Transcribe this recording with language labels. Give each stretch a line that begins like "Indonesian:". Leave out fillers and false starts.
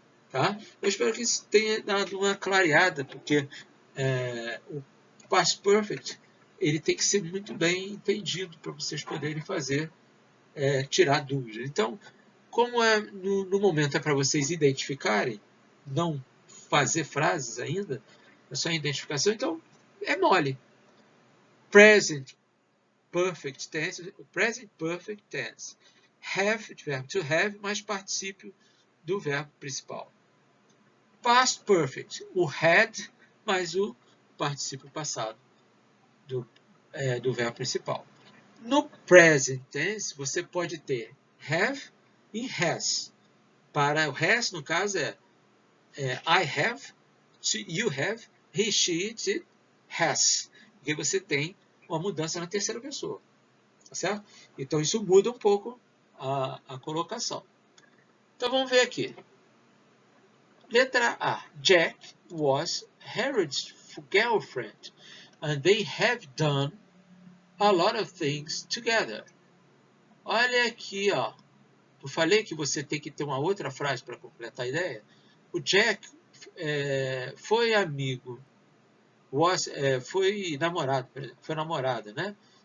Portuguese: Tá? Eu espero que isso tenha dado uma clareada, porque o past perfect ele tem que ser muito bem entendido para vocês poderem fazer, tirar dúvidas. Então, como no momento é para vocês identificarem, não fazer frases ainda, é só identificação, então é mole. Present perfect tense, present perfect tense. Have, verbo to have, mais particípio do verbo principal. Past perfect, o had mais o particípio passado do verbo principal. No present tense, você pode ter have e has. Para o has, no caso,
English: I have, you have, he, she, it has.
Portuguese: Porque você tem uma mudança na terceira pessoa. Tá certo? Então, isso muda um pouco a colocação. Então, vamos ver aqui. Letra A.
English: Jack was Harold's girlfriend, and they have done a lot of things together.
Portuguese: Olha aqui, ó. Eu falei que você tem que ter uma outra frase para completar a ideia. O Jack foi amigo, foi namorada, né?